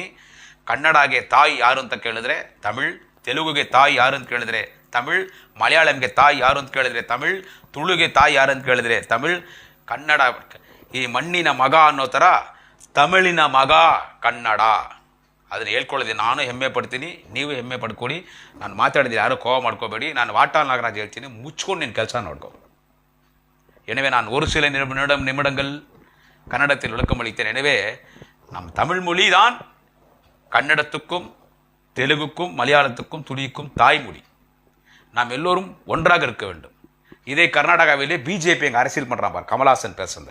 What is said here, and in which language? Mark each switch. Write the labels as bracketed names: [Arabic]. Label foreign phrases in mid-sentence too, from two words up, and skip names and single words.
[Kannada] ಕನ್ನಡಗೆ ತಾಯಿ ಯಾರು ಅಂತ ಕೇಳಿದ್ರೆ ತಮಿಳ್, ತೆಲುಗುಗೆ ತಾಯಿ ಯಾರು ಅಂತ ಕೇಳಿದ್ರೆ ತಮಿಳ್, ಮಲಯಾಳಂಗೆ ತಾಯಿ ಯಾರು ಅಂತ ಕೇಳಿದ್ರೆ ತಮಿಳ್, ತುಳುಗೆ ತಾಯಿ ಯಾರು ಅಂತ ಕೇಳಿದ್ರೆ ತಮಿಳ್. ಕನ್ನಡ ಈ ಮಣ್ಣಿನ ಮಗ ಅನ್ನೋ ಥರ ತಮಿಳಿನ ಮಗ ಕನ್ನಡ. ಅದನ್ನು ಹೇಳ್ಕೊಳ್ಳೋದೆ ನಾನು ಹೆಮ್ಮೆ ಪಡ್ತೀನಿ, ನೀವು ಹೆಮ್ಮೆ ಪಡ್ಕೊಡಿ. ನಾನು ಮಾತಾಡಿದ್ರೆ ಯಾರು ಕೋವ ಮಾಡ್ಕೋಬೇಡಿ. ನಾನು ವಾಟಾಳ್ ನಾಗರಾಜ್ ಹೇಳ್ತೀನಿ, ಮುಚ್ಕೊಂಡು ನಿನ್ನ ಕೆಲಸ ನೋಡ್ಕೊ. [Tamil] எனவே நான் ஒரு சில நிமிடங்கள் கன்னடத்தில் விளக்கமளித்தேன். எனவே நம் தமிழ் மொழி தான் கன்னடத்துக்கும் தெலுங்குக்கும் மலையாளத்துக்கும் துளிக்கும் தாய்மொழி. நாம் எல்லோரும் ஒன்றாக இருக்க வேண்டும். இதே கர்நாடகாவிலே பிஜேபி எங்கள் அரசியல் பண்ணுறான் பார், கமல்ஹாசன் பேசுறது.